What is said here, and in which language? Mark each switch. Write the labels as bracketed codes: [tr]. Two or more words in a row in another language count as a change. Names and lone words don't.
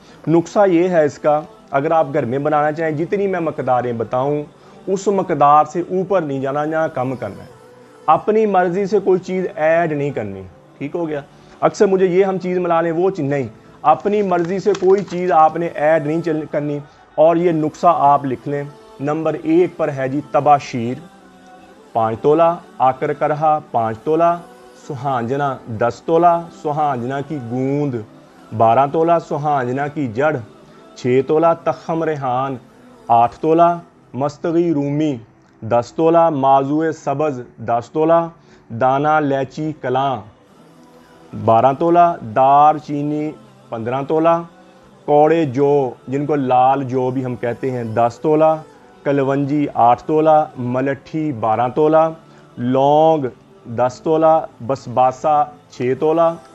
[hi] नुस्खा ये है इसका, अगर आप घर में बनाना चाहें, जितनी मैं मकदारें बताऊं उस मकदार से ऊपर नहीं जाना, यहाँ कम करना है। अपनी मर्जी से कोई चीज़ ऐड नहीं करनी, ठीक हो गया। अक्सर मुझे ये हम चीज़ मिला लें, वो चीज़ नहीं, अपनी मर्जी से कोई चीज़ आपने ऐड नहीं करनी। और ये नुस्खा आप लिख लें। नंबर 1 पर है जी तबाशीर 5 तोला, आकर करहा 5 तोला, सुहांजना 10 तोला, सुहांजना की गूंद 12 तोला, सुहांजना की जड़ 6 तोला, तखम रेहान 8 तोला, मस्तगी रूमी 10 तोला, माजुए सब्ज़ 10 तोला, दाना लैची कलां 12 तोला, दार चीनी 15 तोला, कौड़े जो जिनको लाल जो भी हम कहते हैं 10 तोला, कलवंजी 8 तोला, मलट्ठी 12 तोला, लौंग 10 तोला, बसबासा 6 तोला,